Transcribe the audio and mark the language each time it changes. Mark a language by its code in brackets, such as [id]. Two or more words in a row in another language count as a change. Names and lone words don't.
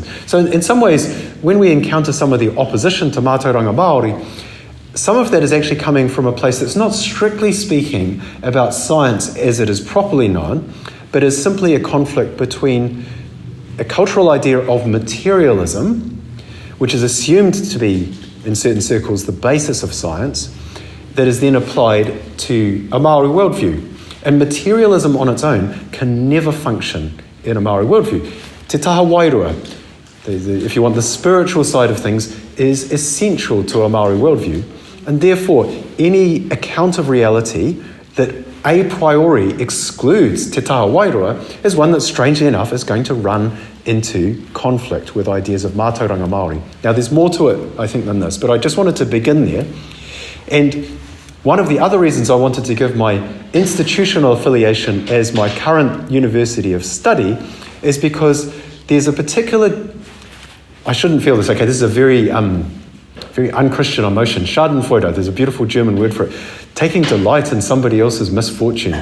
[en] So in some ways, when we encounter some of the opposition to [mi] Mātauranga Māori, [en] some of that is actually coming from a place that's not strictly speaking about science as it is properly known, but is simply a conflict between a cultural idea of materialism, which is assumed to be, in certain circles, the basis of science, that is then applied to a Māori worldview. And materialism on its own can never function in a Māori worldview. [mi] Te taha wairua, [en] if you want the spiritual side of things, is essential to a Māori worldview. And therefore, any account of reality that [la] a priori [en] excludes [mi] te taha wairua [en] is one that, strangely enough, is going to run into conflict with ideas of [mi] Mātauranga Māori. [en] Now, there's more to it, I think, than this, but I just wanted to begin there. And one of the other reasons I wanted to give my institutional affiliation as my current university of study is because there's a particular, I shouldn't feel this, okay, this is a very unchristian emotion, Schadenfreude, there's a beautiful German word for it, taking delight in somebody else's misfortune.